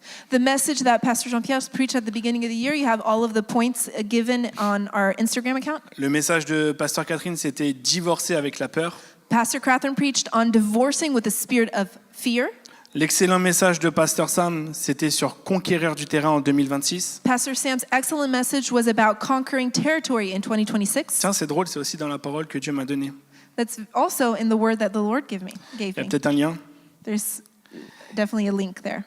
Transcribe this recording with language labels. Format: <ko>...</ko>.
<en>The message that Pastor Jean-Pierre preached at the beginning of the year, you have all of the points given on our Instagram account.</en> <fr>Le message de Pasteur Catherine, c'était divorcer avec la peur.</fr> <en>Pastor Catherine preached on divorcing with the spirit of fear.</en> <fr>L'excellent message de Pasteur Sam, c'était sur conquérir du terrain en 2026.</fr> <en>Pastor Sam's excellent message was about conquering territory in 2026.</en> <fr>Tiens, c'est drôle, c'est aussi dans la parole que Dieu m'a donnée.</fr> <en>That's also in the word that the Lord gave me.</en> <fr>Il y a peut-être un lien.</fr> <en>There's definitely a link there.</en>